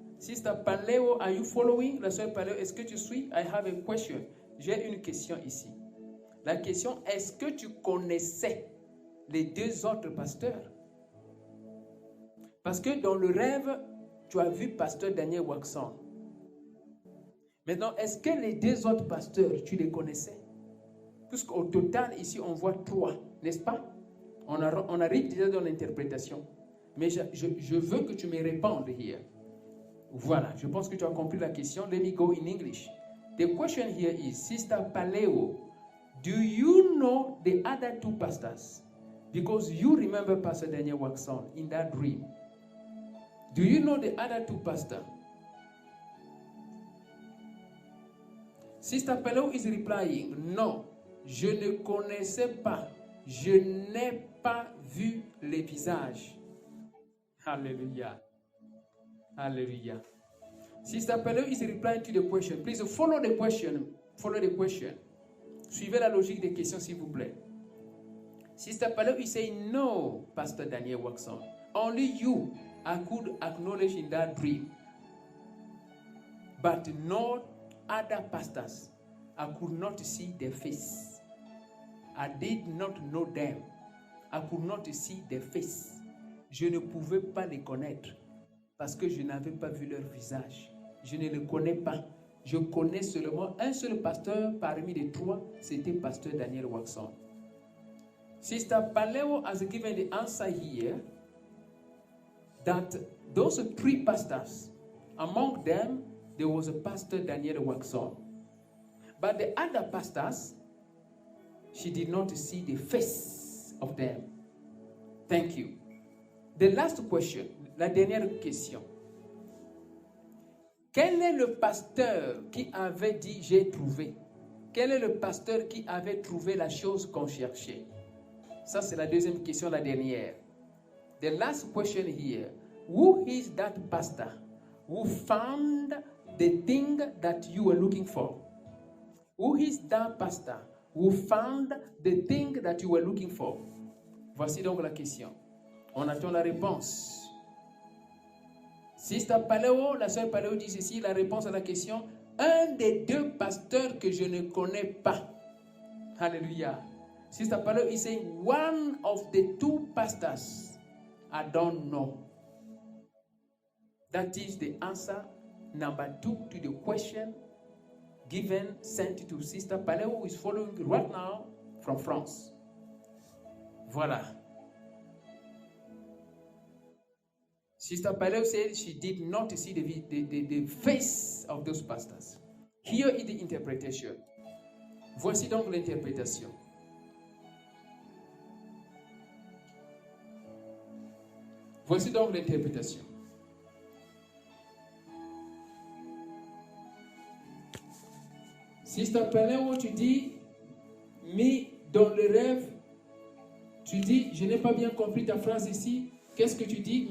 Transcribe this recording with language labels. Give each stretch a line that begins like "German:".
English: Sister Paleo, are you following?
French: La sœur Paleo, est-ce que tu suis?
English: I have a question.
French: J'ai une question ici. La question, est-ce que tu connaissais les deux autres pasteurs? Parce que dans le rêve, tu as vu pasteur Daniel Waxon. Maintenant, est-ce que les deux autres pasteurs, tu les connaissais? Puisqu'au total, ici, on voit 3, n'est-ce pas? On arrive déjà dans l'interprétation. Mais je veux que tu me répondes here. Voilà, je pense que tu as compris la question.
English: Let me go in English. The question here is, Sister Paleo, do you know the other 2 pastors? Because you remember Pastor Daniel Waxon in that dream. Do you know the other 2 pastors? Sister Paleo is replying, no,
French: je ne connaissais pas. Je n'ai pas vu les visages. Hallelujah. Hallelujah.
English: Sister Paleo is replying to the question. Please follow the question. Follow the question.
French: Suivez la logique des questions, s'il vous plaît.
English: Sister Paleo is saying, no, Pastor Daniel Waxon. Only you I could acknowledge in that dream. But no other pastors. I could not see their face. I did not know them. I could not see their face.
French: Je ne pouvais pas les connaître parce que je n'avais pas vu leur visage. Je ne les connais pas. Je connais seulement un seul pasteur parmi les 3, c'était pasteur Daniel Waxon.
English: Sister Paleo has given the answer here that those 3 pastors, among them, there was a pastor Daniel Waxon. But the other pastors, she did not see the face of them. Thank you. The last question,
French: la dernière question. Quel est le pasteur qui avait dit j'ai trouvé? Quel est le pasteur qui avait trouvé la chose qu'on cherchait? Ça, c'est la deuxième question, la dernière.
English: The last question here. Who is that pastor who found the thing that you were looking for? Who is that pastor who found the thing that you were looking for?
French: Voici donc la question. On attend la réponse. Sister Paleo, la sœur Paleo dit ceci, la réponse à la question, un des 2 pasteurs que je ne connais pas. Hallelujah.
English: Sister Paleo is saying, one of the 2 pastors I don't know. That is the answer number 2 to the question given, sent to Sister Paleo, who is following right now from France. Voilà. Sister Paleo said she did not see the face of those pastors. Here is the interpretation.
French: Voici donc l'interprétation. Voici donc l'interprétation. Sister Paleo, tu dis, mais dans le rêve, tu dis, je n'ai pas bien compris ta phrase ici. Qu'est-ce que tu dis?